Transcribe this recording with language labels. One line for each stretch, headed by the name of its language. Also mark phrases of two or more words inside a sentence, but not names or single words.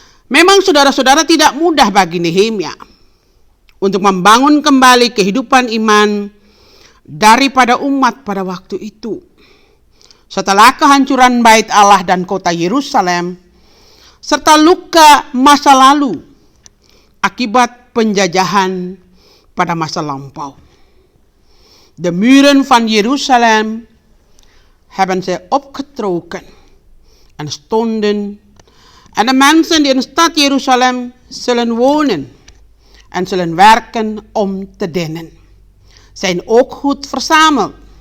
Indonesian: Memang saudara-saudara tidak mudah bagi Nehemia untuk membangun kembali kehidupan iman daripada umat pada waktu itu. Setelah kehancuran bait Allah dan kota Yerusalem, serta luka masa lalu akibat penjajahan pada masa lampau.
Dutch: De muren van Jeruzalem hebben zij opgetrokken en stonden. En de mensen die in de stad Jeruzalem zullen wonen en zullen werken om te dienen, zijn ook goed verzameld.